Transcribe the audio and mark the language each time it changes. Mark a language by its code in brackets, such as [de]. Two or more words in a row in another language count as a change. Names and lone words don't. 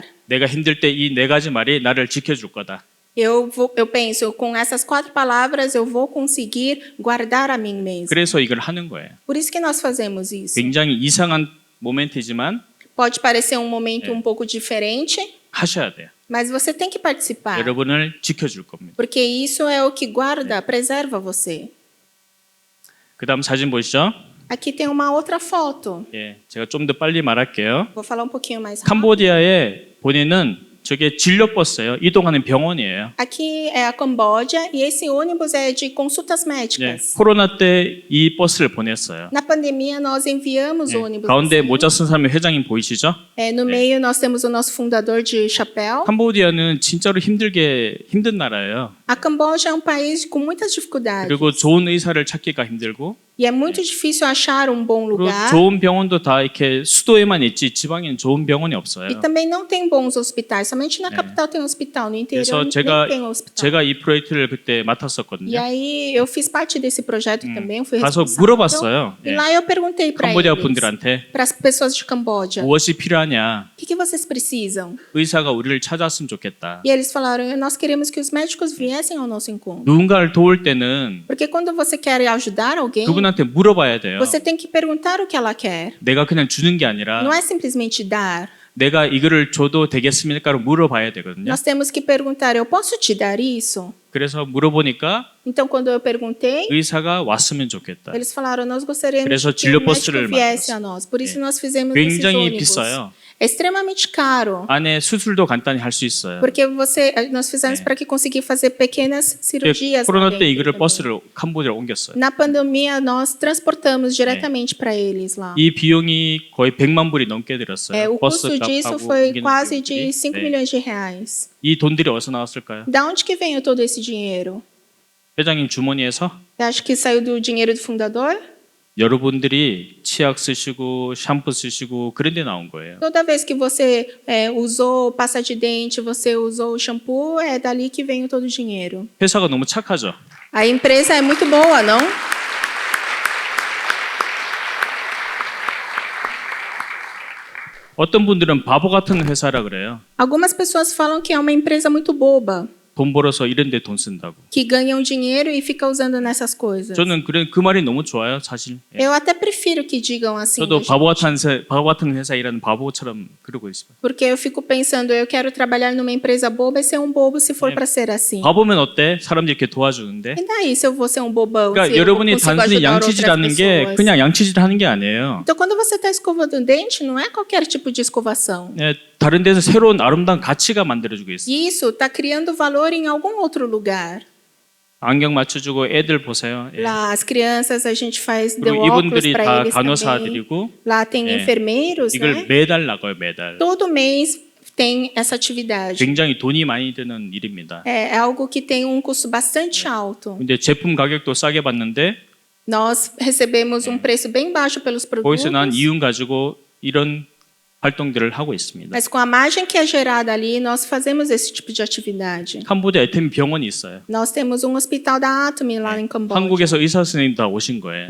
[ko] 내가 힘들 때 이 네 가지 말이 나를 지켜줄 거다. [pt] Eu penso, com essas 4 palavras eu vou conseguir guardar a mim mesmo. [ko] 그래서 이걸 하는 거예요. [pt] Por isso que nós fazemos isso. [ko] 굉장히 이상한 모멘트지만 [pt] Pode parecer um momento um pouco diferente, [ko] 하셔야 돼요. [pt] mas você tem que participar. [ko] 여러분을 지켜줄 겁니다. [pt] Porque isso é o que guarda, preserva você. [ko] 그다음 사진 보시죠. [pt] Aqui tem uma outra foto. [ko] 예, 제가 좀 더 빨리 말할게요. [pt] Vou falar um pouquinho mais rápido. [ko] 캄보디아에 보내는 저게 진료버스예요. 이동하는 병원이에요. [pt] Aqui é a Camboja e esse ônibus é de consultas [ko] 예, [pt] médicas. [ko] 코로나 때 이 버스를 보냈어요. [pt] Na pandemia nós enviamos [ko] 예, [pt] ônibus. [ko] 가운데 [pt] assim. [ko] 모자 쓴 사람이 회장님 보이시죠? [pt] No meio nós temos o nosso fundador de chapéu. [ko] 캄보디아는 진짜로 힘든 나라예요. [pt] A Camboja é um país com muitas dificuldades. [ko] 그리고 좋은 의사를 찾기가 힘들고 [pt] E é muito difícil achar um bom [ko] 그리고 [pt] lugar. [ko] 좋은 병원도 다 이렇게 수도에만 있지 지방에는 좋은 병원이 [pt] E [ko] 없어요. [pt] também não tem bons hospitais. Somente na capital tem hospital, no interior [ko] 그래서 [pt] nem tem hospital. [ko] 제가 이 프로젝트를 그때 [pt] E [ko] 맡았었거든요. [pt] aí eu fiz parte desse projeto também, fui [ko] 가서 [pt] responsável. [ko] 물어봤어요. [pt] E [ko] 예. [pt] lá eu perguntei para [ko] 캄보디아 [pt] eles, [ko] 분들한테 [pt] para as pessoas de Camboja, o [ko] 무엇이 필요하냐? [pt] que vocês precisam? [ko] 의사가 우리를 찾아왔으면 좋겠다. [pt] E eles falaram, nós queremos que os médicos viessem ao nosso encontro. [ko] 누군가를 도울 때는 [pt] Porque quando você quer ajudar alguém, [ko] 그분한테 물어봐야 돼요. [pt] você tem que perguntar o que ela quer. [ko] 내가 그냥 주는 게 아니라 [pt] Não é simplesmente dar. [ko] 내가 이거를 줘도 되겠습니까로 물어봐야 되거든요. [pt] Nós temos que perguntar, eu posso te dar isso? [ko] 그래서 물어보니까 [pt] Então, quando eu perguntei, [ko] 의사가 왔으면 좋겠다. [pt] eles falaram, nós gostaríamos [ko] 그래서 [pt] que o médico [ko] 진료버스를 [pt] viesse [ko] 만들었어요. [pt] a nós. Por isso nós fizemos esses [ko] 굉장히 [pt] ônibus. [ko] 비싸요. [pt] É extremamente caro. [ko] 안에 수술도 간단히 할 수 있어요. [pt] Porque nós fizemos para que conseguir fazer pequenas cirurgias. lá [ko] 코로나 때 [pt] dentro [ko] 이거를 [pt] também. [ko] 버스를 캄보디아로 옮겼어요. [pt] Na pandemia, nós transportamos diretamente para eles lá. [ko] 이 비용이 거의 100만 불이 넘게 들었어요. [pt] O [ko] 버스 [pt] custo disso [ko] 값하고 [pt] foi [ko] 옮기는 [pt] quase [ko] 비용들이. [pt] de 5 [ko] 네. [pt] milhões de reais. [ko] 이 돈들이 어디서 나왔을까요? [pt] Da onde que veio todo esse dinheiro? [ko] 회장님 주머니에서 [pt] Você acha que saiu do dinheiro do fundador? [ko] 여러분들이 치약 쓰시고 샴푸 쓰시고 그런 데 나온 거예요. [pt] Toda vez que você usou pasta de dente, você usou o shampoo, é dali que vem todo o dinheiro. [ko] 회사가 너무 착하죠. [pt] A empresa é muito boa, não? [ko] 어떤 분들은 바보 같은 회사라 그래요. [pt] Algumas pessoas falam que é uma empresa muito boba, [ko] 돈 벌어서 이런 데 돈 쓴다고. [pt] que ganham dinheiro e fica usando nessas coisas. [ko] 저는 그 말이 너무 좋아요, 사실. 예. [pt] Eu até prefiro que digam assim, [ko] 저도 [pt] da gente, [ko] 바보 같은 회사 일하는 바보처럼 그러고 있어요. [pt] porque eu fico pensando, eu quero trabalhar numa empresa boba e ser um bobo se for para ser assim. [ko] 바보면 어때? 사람들이 이렇게 도와주는데. [pt] E daí se eu vou ser um bobão? [ko] 그러니까 [pt] Se eu [ko] 여러분이 [pt] consigo [ko] 단순히 [pt] ajudar [ko] 양치질하는 [pt] outras [ko] 게 [pt] pessoas? [ko] 그냥 양치질 하는 게 아니에요. [pt] Então, quando você está escovando o dente, não é qualquer tipo de escovação. [ko] 예, 다른 데서 새로운 아름다운 가치가 만들어주고 있어요. [pt] Isso está criando valor em algum outro lugar. [ko] 안경 맞춰주고 애들 보세요. 예. [pt] Lá, as crianças, a gente faz deu [ko] 그리고 [pt] óculos [ko] 이분들이 [pt] para [ko] 다 [pt] eles também. [ko] 간호사들이고 [pt] Lá tem [ko] 예. [pt] enfermeiros, [ko] 이걸 [pt] né? [ko] 매달 나가요, 매달. [pt] Todo mês tem essa atividade. [ko] 굉장히 돈이 많이 드는 일입니다. [pt] É algo que tem um custo bastante alto. [ko] 근데 제품 가격도 싸게 받는데 [pt] Nós recebemos um preço bem baixo pelos produtos. [ko] 거기서 난 이윤 가지고 이런 활동들을 하고 있습니다. [pt] Mas com a margem que é gerada ali, nós fazemos esse tipo de atividade. [ko] 캄보디아 에테미 병원이 있어요. [pt] Nós temos um hospital da Atomy lá em Camboja. [ko] 한국에서 의사 선생님 다 오신 거예요.